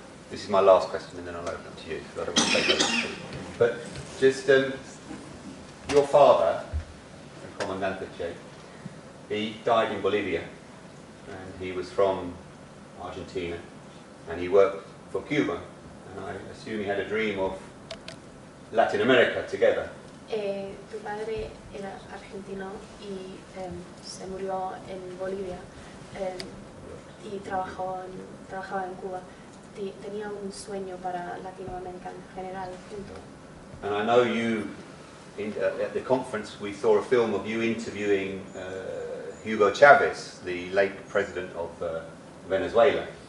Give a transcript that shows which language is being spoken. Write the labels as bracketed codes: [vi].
[en] This is my last question, and then I'll open up to you. I don't want to take over. But just your father, Comandante Che, he died in Bolivia, and he was from Argentina, and he worked for Cuba, and I assume he had a dream of Latin America together. [es] Tu padre era argentino y se murió en Bolivia y trabajaba en Cuba. Tenía un sueño para Latinoamérica en general junto. [en] And I know you, at the conference, we saw a film of you interviewing Hugo Chavez, the late president of Venezuela.